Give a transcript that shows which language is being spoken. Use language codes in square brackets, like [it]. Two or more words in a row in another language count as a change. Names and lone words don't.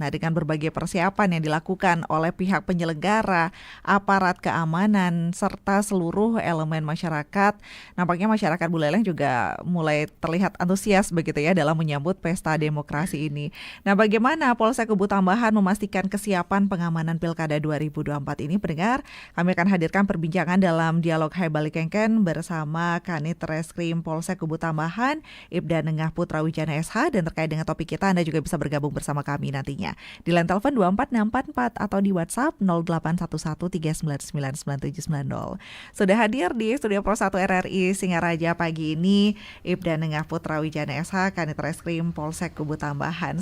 [id] Nah, dengan berbagai persiapan yang dilakukan oleh pihak penyelenggara, aparat keamanan serta seluruh elemen masyarakat, nampaknya masyarakat Buleleng juga mulai terlihat antusias begitu ya dalam menyambut pesta demokrasi ini. Nah, bagaimana Polsek Kubu Tambahan memastikan kesiapan pengamanan Pilkada 2024 ini, pendengar? Kami akan hadirkan perbincangan dalam dialog Hai Bali Kengken bersama Kanit Reskrim Polsek Kubu Tambahan Ibda Nengah Putra Wijana SH, dan terkait dengan topik kita Anda juga bisa bergabung bersama kami nantinya di line telepon 24644 atau di WhatsApp 0811399990. Sudah hadir di studio Pro 1 RRI Singaraja pagi ini Ibda Nengah Putra Wijana SH, Kanit Reskrim Polsek Kubu Tambahan.